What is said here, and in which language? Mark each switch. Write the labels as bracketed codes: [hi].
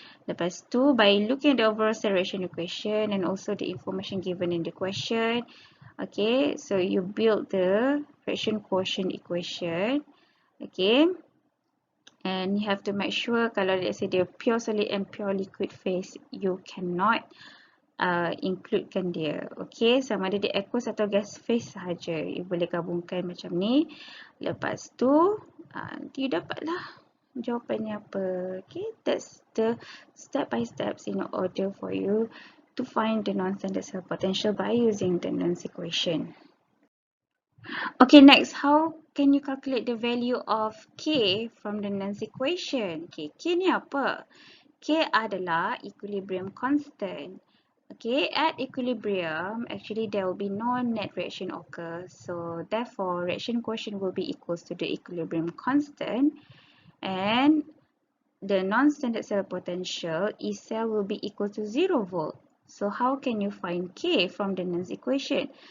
[ms] Lepas tu, [en] by looking at the overall cell reaction equation and also the information given in the question, okay, so you build the reaction quotient equation, okay. And you have to make sure [ms] kalau [en] let's say dia pure solid and pure liquid phase, you cannot [ms] includekan dia. Okay, sama ada dia aqueous atau gas phase sahaja. You boleh gabungkan macam ni. Lepas tu, you dapatlah jawapannya apa. [en] Okay, that's the step by steps in order for you to find the non-standard cell potential by using the Nernst equation. Okay, next, how can you calculate the value of K from the Nernst equation? [ms] Okay, K ni apa? K adalah equilibrium constant. [en] Okay, at equilibrium, actually there will be no net reaction occur. So therefore, reaction quotient will be equals to the equilibrium constant, and the non-standard cell potential Ecell will be equal to 0 volt. So how can you find K from the Nernst equation?